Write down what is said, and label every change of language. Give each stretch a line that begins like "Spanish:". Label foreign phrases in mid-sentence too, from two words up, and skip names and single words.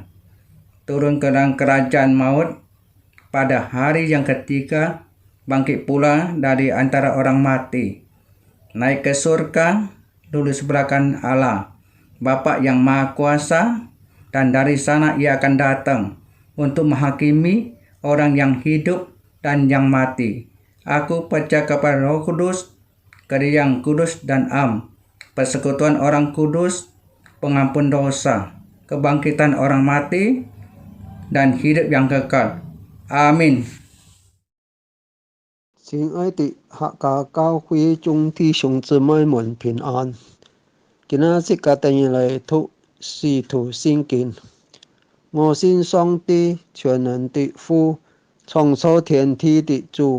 Indonesian: Turun ke dalam kerajaan maut, pada hari yang ketiga, bangkit pula dari antara orang mati, naik ke surga, duduk sebelah kanan Allah, Bapa yang Maha Kuasa, dan dari sana Ia akan datang untuk menghakimi orang yang hidup dan yang mati. Aku percaya kepada Roh Kudus, gereja yang kudus dan am, persekutuan orang kudus, pengampun dosa, kebangkitan orang mati, dan hidup yang kekal. Amin.
Hakka Chinese: 亲爱的客家教會眾弟兄姊妹們平安。今日是個第二嚟讀使徒信經。我信上帝全能的父，創造天地的主。